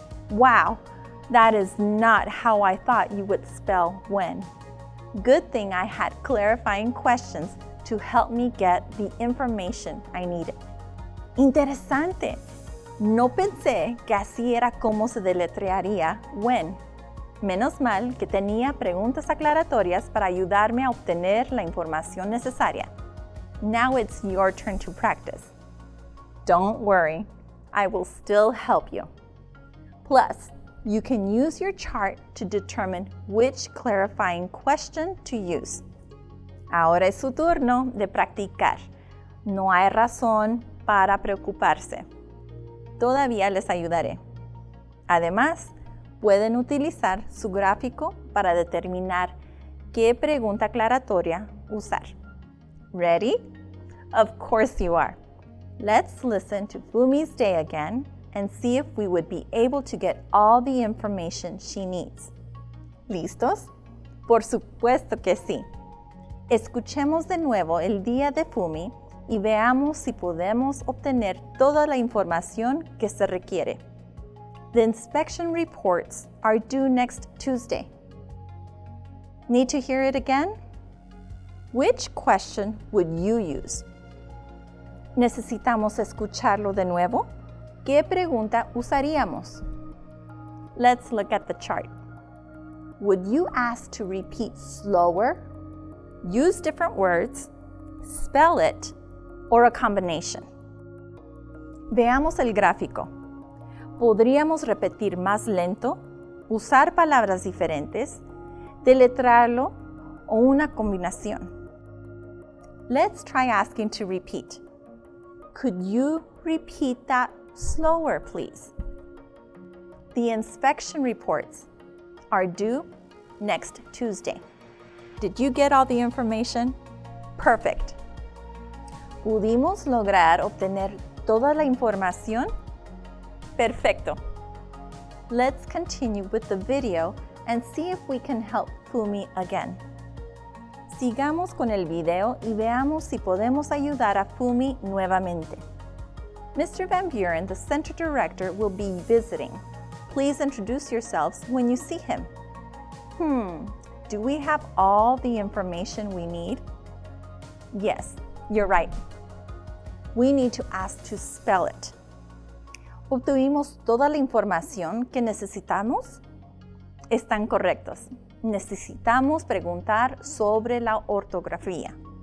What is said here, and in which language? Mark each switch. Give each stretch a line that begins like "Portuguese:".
English: Wow, that is not how I thought you would spell Wen. Good thing I had clarifying questions to help me get the information I needed.
Spanish: Interesante. No pensé que así era como se deletrearía Wen. Menos mal que tenía preguntas aclaratorias para ayudarme a obtener la información necesaria.
English: Now it's your turn to practice. Don't worry, I will still help you. Plus, you can use your chart to determine which clarifying question to use.
Spanish: Ahora es su turno de practicar. No hay razón para preocuparse. Todavía les ayudaré. Además, pueden utilizar su gráfico para determinar qué pregunta aclaratoria usar.
English: Ready? Of course you are. Let's listen to Fumi's day again and see if we would be able to get all the information she needs.
Spanish: ¿Listos? Por supuesto que sí. Escuchemos de nuevo el día de Fumi y veamos si podemos obtener toda la información que se requiere.
English: The inspection reports are due next Tuesday. Need to hear it again? Which question would you use?
Spanish: ¿Necesitamos escucharlo de nuevo? ¿Qué pregunta usaríamos?
English: Let's look at the chart. Would you ask to repeat slower, use different words, spell it, or a combination?
Spanish: Veamos el gráfico. ¿Podríamos repetir más lento, usar palabras diferentes, deletrarlo o una combinación?
English: Let's try asking to repeat. Could you repeat that slower, please? The inspection reports are due next Tuesday. Did you get all the information? Perfect.
Spanish: ¿Pudimos lograr obtener toda la información? Perfecto.
English: Let's continue with the video and see if we can help Fumi again.
Spanish: Sigamos con el video y veamos si podemos ayudar a Fumi nuevamente.
English: Mr. Van Buren, the center director, will be visiting. Please introduce yourselves when you see him. Do we have all the information we need? Yes, you're right. We need to ask to spell it.
Spanish: ¿Obtuvimos toda la información que necesitamos? Están correctos. Necesitamos preguntar sobre la ortografía.